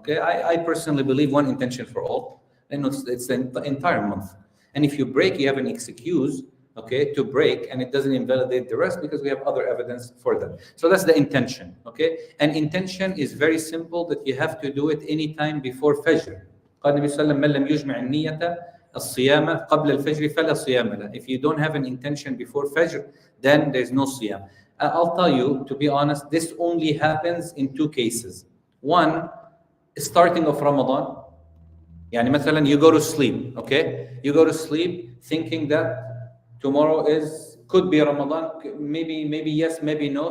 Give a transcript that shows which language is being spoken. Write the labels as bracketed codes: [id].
[en] Okay, I personally believe one intention for all, and it's the entire month. And if you break, you have an excuse, okay, to break, and it doesn't invalidate the rest, because we have other evidence for that. So that's the intention, okay? And intention is very simple, that you have to do it anytime before Fajr. [ar] قال النبي صلى الله عليه وسلم من لم يجمع النية الصيام قبل الفجر فلا صيام له. [en] If you don't have an intention before Fajr, then there's no siyam. I'll tell you, to be honest, this only happens in 2 cases. One, starting of Ramadan. [ar] يعني مثلا [en] you go to sleep, okay? You go to sleep thinking that tomorrow could be Ramadan, maybe yes, maybe no.